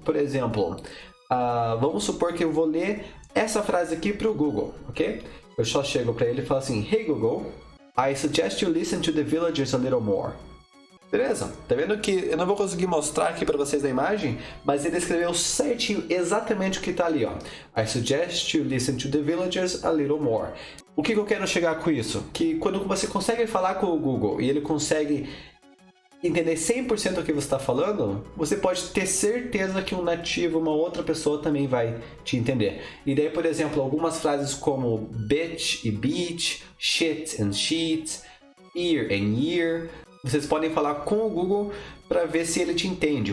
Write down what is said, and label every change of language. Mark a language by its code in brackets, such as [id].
[pt] Por exemplo, vamos supor que eu vou ler essa frase aqui para o Google, ok? Eu só chego para ele e falo assim, [en] Hey Google, I suggest you listen to the villagers a little more. [pt] Beleza, tá vendo que eu não vou conseguir mostrar aqui para vocês na imagem, mas ele escreveu certinho exatamente o que tá ali, ó. [en] I suggest you listen to the villagers a little more. [pt] O que eu quero chegar com isso? Que quando você consegue falar com o Google e ele consegue entender 100% do que você está falando, você pode ter certeza que um nativo, uma outra pessoa também vai te entender. E daí, por exemplo, algumas frases como bitch e beach, shit and sheet, ear and year, vocês podem falar com o Google para ver se ele te entende.